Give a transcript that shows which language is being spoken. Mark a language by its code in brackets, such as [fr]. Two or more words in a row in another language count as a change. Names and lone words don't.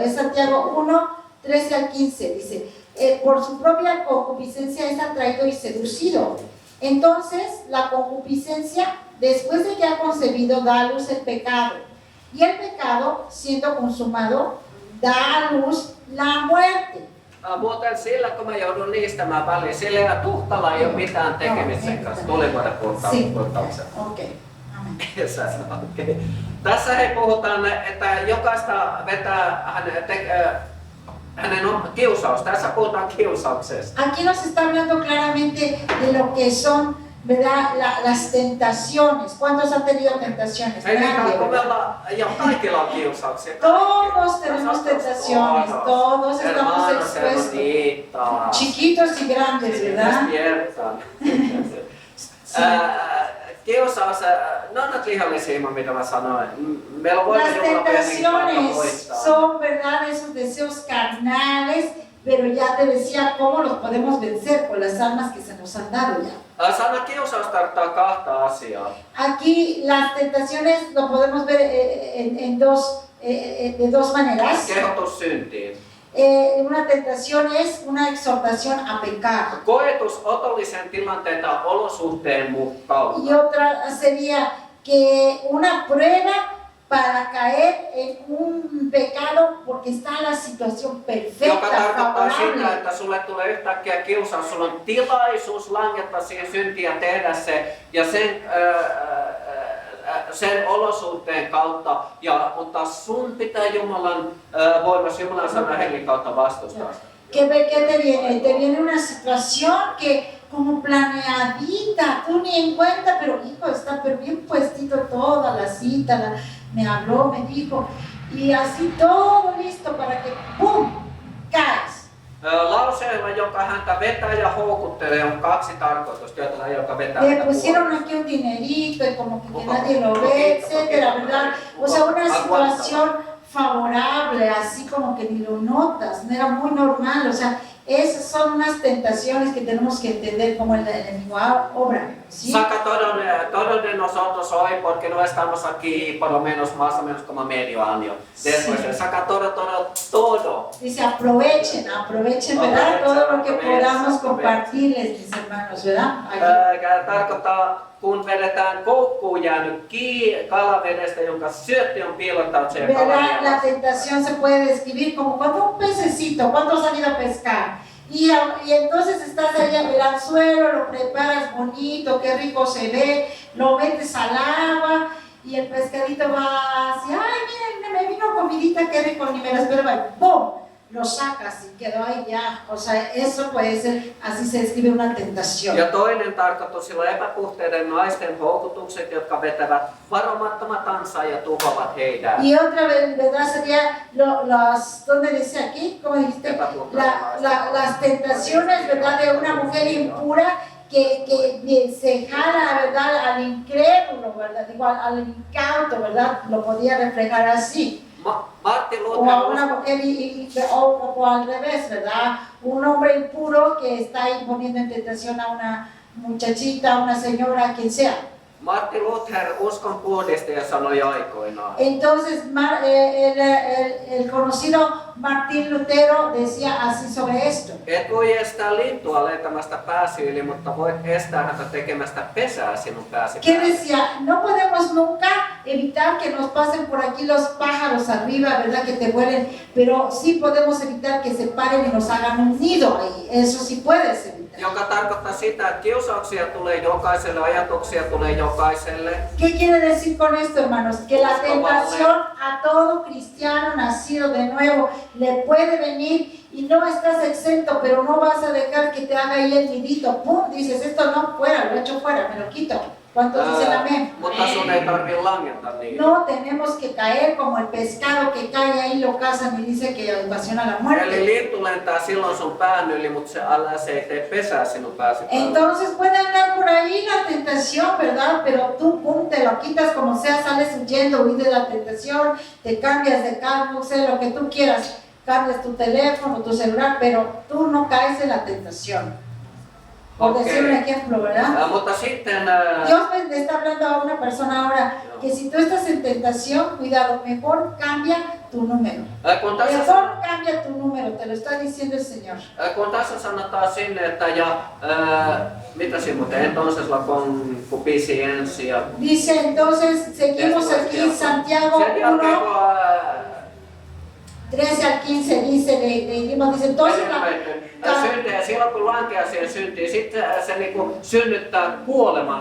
[es] Es Santiago 1, 13 al 15, dice, por su propia concupiscencia es atraído y seducido. Entonces, la concupiscencia, después de que ha concebido, da a luz el pecado. Y el pecado, siendo consumado, da a luz la muerte. [fi] Muuten sillä, kun mä joudun niistämään väliin, sillä ja Tuhtalla ei ole mitään tekemistä sen kanssa. Tuli vuoden puhuttauksen. Okei. Amen. Okay. Tässä hei puhutaan, että jokaista vetää hänen kiusaus. Tässä puhutaan kiusauksesta. [es] Aquí nos está hablando claramente de lo que son, ¿verdad? Las tentaciones. ¿Cuántos han tenido tentaciones? [fi] Ei [es] Nadie, [fi] niinkään, kun me [es] ¿verdad? [fi] ollaan, ja kaikilla on kiusauksia. [es] Todos tenemos tentaciones, todos estamos expuestos. Chiquitos y grandes, ¿verdad? [fi] Kiusaus, ne on näitä lihallisia, mitä mä sanoin. Meillä on [es] Las tentaciones [fi] voittaa. [es] son, ¿verdad? Esos deseos carnales, pero ya te decía cómo los podemos vencer con las armas que se nos han dado ya. [fi] Sana kiusaus tarkoittaa kahta asiaa. [es] Aquí las tentaciones lo podemos ver de dos maneras. [fi] Kehotus syntiin. [es] Una tentación es una exhortación a pecar. [fi] Koetus otollisen tilanteen tai olosuhteen kautta. [es] Y otra sería que una prueba para caer en un pecado porque está la situación [fi] Joka [es] perfecta, [fi] tarkoittaa sitä, [es] favorable. [fi] että sulle tulee yhtäkkiä kiusaus, sulla on tilaisuus langetta siihen syntiin ja tehdä se, ja sen olosuhteen kautta, mutta sun pitää Jumalan voimassa, Jumalan sanan hengen kautta vastustaa sitä. [es] ¿Qué te viene? Te viene una situación que como planeadita, tú ni en cuenta, pero hijo, está pero bien puestito toda la cita, me habló, me dijo, y así todo listo para que ¡pum! Caes. [fi] Lauseella, joka häntä vetää ja houkuttelee, on kaksi tarkoitusta, joka vetää [es] Le [fi] häntä [es] pusieron [fi] puoleen. [es] aquí un dinerito y como que nadie lo ve, etcétera, ¿verdad? O sea, una situación favorable, así como que ni lo notas, no era muy normal, o sea, esas son unas tentaciones que tenemos que entender como el enemigo obra, ¿sí? Saca todo de nosotros hoy porque no estamos aquí por lo menos más o menos como medio año. Después Sí. saca todo. Dice aprovechen, ¿verdad? Todo lo que podamos compartirles, mis hermanos, ¿verdad? Aquí. [fi] Tarkoittaa, kun vedetään koukkuun jäänyt kalavedestä, jonka syötti on piilottanut siihen [es] ¿Verdad? La [fi] kalavedestä. [es] tentación se puede describir como cuando un pececito, ¿cuántos han ido a pescar? Y entonces estás ahí en el anzuelo, lo preparas bonito, qué rico se ve, lo metes al agua y el pescadito va así, ay, miren, me vino comidita, qué rico, ni me la esperaba, y ¡pum! Lo sacas y quedó ahí ya. O sea, eso puede ser, así se describe una tentación. [fi] Ja toinen tarkoitus sillä epäpuhteiden naisten houkutukset, jotka vetävät varomattomat ansaan ja tuhoavat heidän. [es] Y otra vez, ¿verdad? Sería ¿dónde dice aquí? ¿Cómo dijiste? Las tentaciones, ¿verdad? De una mujer impura que se jala, ¿verdad? Al incrédulo, ¿verdad? Igual al incauto, ¿verdad? Lo podía reflejar así. [fi] Martin [es] O a una [fi] Luther [es] mujer o al revés, ¿verdad? Un hombre impuro que está ahí poniendo en tentación a una muchachita, a una señora, quien sea. [fi] Martin Luther uskon puhdistaja sanoi aikoinaan. [es] Entonces el conocido Martín Lutero decía así sobre esto. [fi] Et voi estää lintua lentämästä pääsi yli, mutta voit estää häntä tekemästä pesää sinun pääsi [es] Que [fi] päälle. [es] decía, no podemos nunca evitar que nos pasen por aquí los pájaros arriba, ¿verdad? Que te vuelen, pero sí podemos evitar que se paren y nos hagan un nido ahí. Eso sí puedes evitar. [fi] Joka tarkoittaa sitä, että kiusauksia tulee jokaiselle, ajatuksia tulee jokaiselle. [es] ¿Qué quiere decir con esto, hermanos? Que la tentación a todo cristiano nacido de nuevo le puede venir y no estás exento, pero no vas a dejar que te haga ahí el nidito. ¡Pum! Dices, esto no, fuera, lo echo fuera, me lo quito. ¿Cuántos dicen amén? [fi] Mutta sun ei tarvitse langeta niitä. [es] No tenemos que caer como el pescado que cae ahí, lo cazan y dice que ocasiona la [fi] Eli [es] muerte. [fi] lintu lentää silloin sun pään yli, mutta se ei tee pesää sinun pääsi päälle. [es] Entonces puede andar por ahí la tentación, ¿verdad? Pero tú, pum, te lo quitas como sea, sales huyendo, huís de la tentación, te cambias de carro, no sé, lo que tú quieras. Cambias tu teléfono, tu celular, pero tú no caes en la tentación. Por decir un ejemplo, ¿verdad? [fi] Mutta sitten [es] Dios le está hablando a una persona ahora que si tú estás en tentación, cuidado, mejor cambia tu número. [fi] kun tässä, [es] Mejor cambia tu número, te lo está diciendo el Señor. [fi] kun tässä sanotaan sinne, että mitä siinä muuten, [es] entonces la concupiscencia. Dice entonces, seguimos aquí en Santiago [fi] Sen jälkeen 1, kun [es] 13 al 15 dice, leímos, dice, entonces [fi] syntiä, silloin kun lankeaa siihen syntiin, sitten se niinku synnyttää kuoleman.